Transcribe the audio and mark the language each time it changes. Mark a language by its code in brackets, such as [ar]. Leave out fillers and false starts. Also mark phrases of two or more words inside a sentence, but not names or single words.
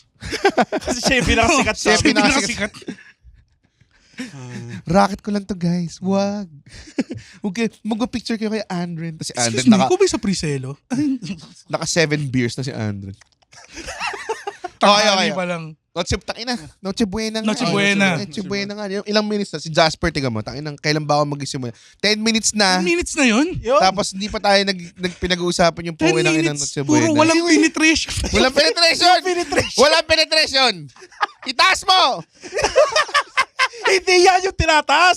[tl] Kasi siya yung pinakasikat sa Siya yung amin. pinakasikat. Racket ko lang to, guys. Wag. Okay, mag-picture kayo kay Andren. Kasi Excuse Andren, me, ko ba yung sa Priselo? naka 7 beers na si Andren. Tanghali pa lang. Noche Buena nga. Noche Buena. Noche Buena nga. Yung ilang minutes na. Si Jasper, tiga mo. Kailan ba ako mag-isimula? 10 minutes na. 10 minutes na yun? Yun. Tapos hindi pa tayo pinag-uusapan yung 10 puwi ng inang minutes. Noche Puro Buena. walang penetration. Walang penetration! Walang penetration! Itaas mo! Hindi yan yung tinataas!